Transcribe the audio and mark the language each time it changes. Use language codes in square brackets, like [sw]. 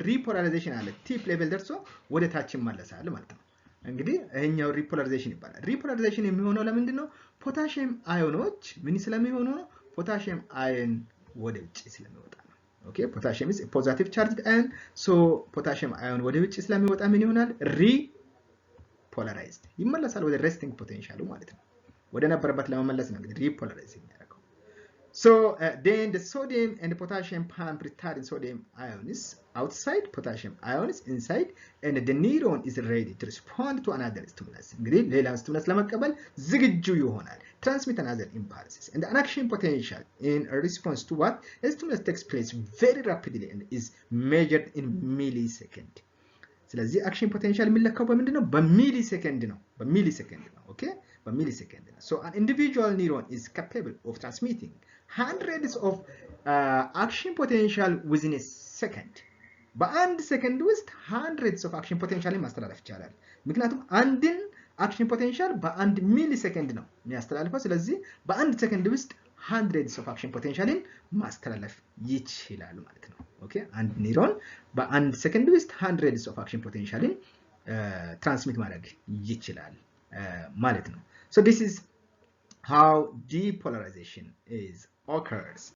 [am] ሪፖላራይዜሽን አለ። ቲፕ ሌቨል ደርሶ ወደ ታች ይመለሳል ማለት ነው። እንግዲህ ይሄኛው ሪፖላራይዜሽን ይባላል። ሪፖላራይዜሽን የሚሆነው ለምንድን ነው? ፖታሺየም አዮኖች ምን ስለሚሆኑ ነው? ፖታሺየም አዮን ወደ ውጭ ስለሚወጣ ነው። ኦኬ ፖታሺየም [en] is a positive charged ion, [am] so potassium ion ወደ ውጭ ስለሚወጣ ምን ይሆናል? ሪፖላራይዝድ ይመለሳል ወደ ሬስቲንግ ፖቴንሻሉ ማለት ነው። ወደ ነበረበት ለመመለስ ነው እንግዲህ ሪፖላራይዝ የሚያደርገው። [en] So then the sodium and the potassium pump return sodium ions outside, potassium ions inside, and the neuron is ready to respond to another stimulus. [am] እንግዲህ ሌላ ስቲሙለስ ለመቀበል ዝግጁ ይሆናል። [en] Transmit another impulses, and the action potential in response to what? The stimulus takes place very rapidly and is measured in millisecond. [am] ስለዚህ አክሽን ፖቴንሻል የሚለካው በምንድን ነው? በሚሊሴከንድ ነው። በሚሊሴከንድ ነው። [en] ኦኬ በሚሊሴከንድ ነው። So an individual neuron is capable of transmitting hundreds of action potential within a second. [am] በአንድ ሰከንድ ውስጥ [en] hundreds of action potential [am] ማስተላለፍ ይቻላል። ምክንያቱም አንድን አክሽን ፖቴንሻል በአንድ ሚሊ ሰከንድ ነው የሚያስተላልፈው። ስለዚህ በአንድ ሰከንድ ውስጥ hundreds of action potentialin ማስተላለፍ ይችላል ማለት ነው። ኦኬ አንድ ኒውሮን በአንድ ሰከንድ ውስጥ hundreds of action potentialin ትራንስሚት ማድረግ ይችላል ማለት ነው። [en] So this is how depolarization occurs.